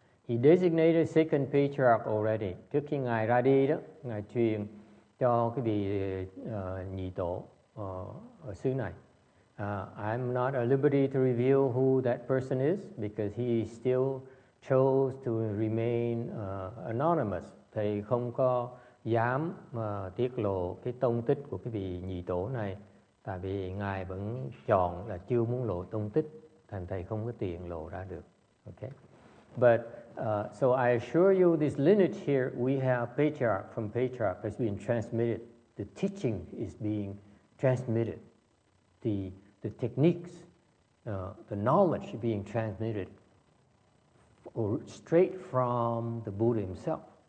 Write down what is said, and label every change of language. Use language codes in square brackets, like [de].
[en] He designated second patriarch already. [vi] Trước khi ngài ra đi đó, ngài truyền cho cái vị nhị tổ ở xứ này. [en] I'm not at liberty to reveal who that person is because he still chose to remain anonymous. [vi] Thầy không có dám tiết lộ cái tông tích của cái vị nhị tổ này, tại vì ngài vẫn chọn là chưa muốn lộ tông tích, thành thầy không có tiện lộ ra được. [en] Okay, but so I assure you, this lineage here we have patriarch from patriarch has been transmitted. The teaching is being transmitted. The techniques, the knowledge is being transmitted straight from the Buddha himself.